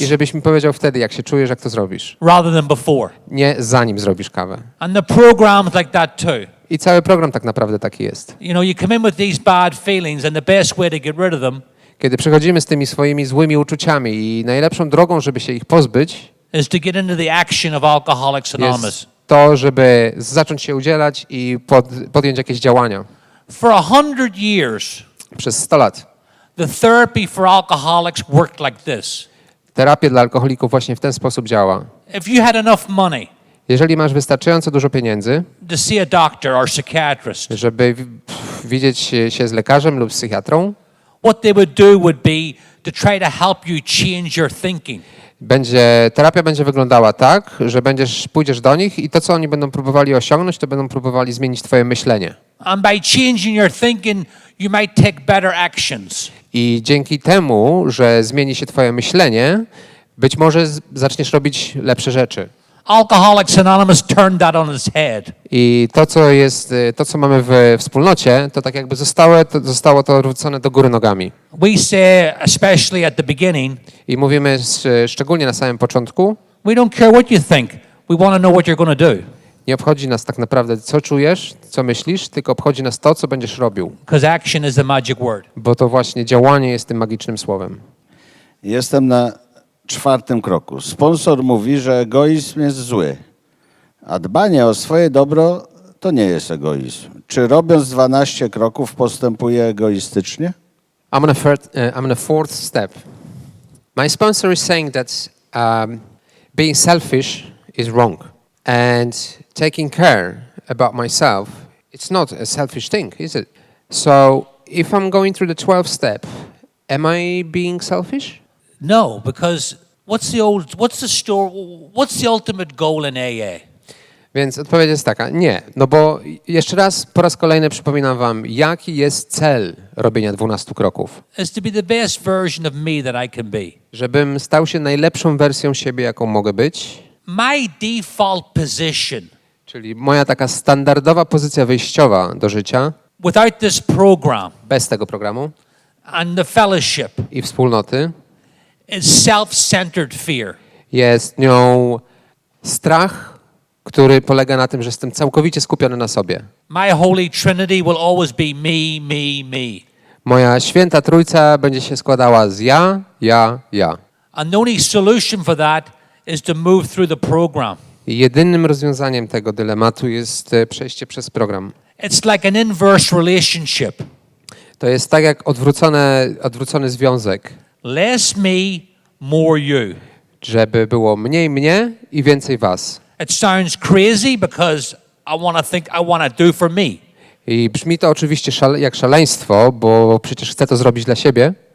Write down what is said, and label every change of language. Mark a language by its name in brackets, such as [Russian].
[Polish] i żebyś mi powiedział wtedy, jak się czujesz, jak to zrobisz. [English] rather than before. [Polish] Nie zanim zrobisz kawę. [English] And the program's like that too. [Polish] I cały program tak naprawdę taki jest. [English] You know, you come in with these bad feelings, and the best way to get rid of them [Polish] Kiedy przychodzimy z tymi swoimi złymi uczuciami i najlepszą drogą, żeby się ich pozbyć, [English] is to get into the action of Alcoholics Anonymous. [Polish] jest to, żeby zacząć się udzielać i podjąć jakieś działania. [English] For 100 years, [Polish] Przez 100 lat. [English] the therapy for alcoholics worked like this. [Polish] Terapia dla alkoholików właśnie w ten sposób działa. [English] If you had enough money [Polish] Jeżeli masz wystarczająco dużo pieniędzy, [English] to see a doctor or psychiatrist, [Polish] żeby widzieć się z lekarzem lub psychiatrą, [English] what they would do would be to try to help you change your thinking. [Polish] terapia będzie wyglądała tak, że pójdziesz do nich i to, co oni będą próbowali osiągnąć, to będą próbowali zmienić twoje myślenie. [English] And by changing your thinking, you might take better actions. [Polish] I dzięki temu, że zmieni się twoje myślenie, być może zaczniesz robić lepsze rzeczy. [English] Alcoholics Anonymous turned that on its head. [Polish] I to, co mamy w wspólnocie, to tak jakby zostało to wrócone do góry nogami. [English] We say, especially at the beginning, [Polish] I mówimy szczególnie na samym początku, [English] we don't care what you think. We want to know what you're going to do. [Polish] nie obchodzi nas tak naprawdę, co czujesz, co myślisz, tylko obchodzi nas to, co będziesz robił. [English] Because action is the magic word. [Polish] Bo to właśnie działanie jest tym magicznym słowem. Jestem na 4. kroku. Sponsor mówi, że egoizm jest zły, a dbanie o swoje dobro to nie jest egoizm. Czy robiąc 12 kroków postępuje egoistycznie? [English] I'm on the 4th step. My sponsor is saying that being selfish is wrong. And taking care about myself, it's not a selfish thing, is it? So if I'm going through the 12th step, am I being selfish? No, because what's the ultimate goal in AA? [Polish] Więc odpowiedź jest taka, nie. No bo jeszcze raz, po raz kolejny przypominam wam, jaki jest cel robienia 12 kroków. [English] Is to be the best version of me that I can be. [Polish] Żebym stał się najlepszą wersją siebie, jaką mogę być. [English] My default position, [Polish] Czyli moja taka standardowa pozycja wyjściowa do życia, [English] without this program [Polish] bez tego programu [English] and the fellowship, [Polish] i wspólnoty, [English] is self-centered fear. [Polish] jest nią strach, który polega na tym, że jestem całkowicie skupiony na sobie. [English] My Holy Trinity will always be me, me, me. [Polish] Moja święta trójca będzie się składała z ja. [English] And the only solution for that is to move through the program. [Polish] Jedynym rozwiązaniem tego dylematu jest przejście przez program. [English] It's like an inverse relationship. [Polish] To jest tak jak odwrócony związek, [English] Less me, more you. [Polish] żeby było mniej mnie i więcej was. [English] It sounds crazy because I want to do for me. [Polish] I brzmi to oczywiście jak szaleństwo, bo przecież chcę to zrobić dla siebie,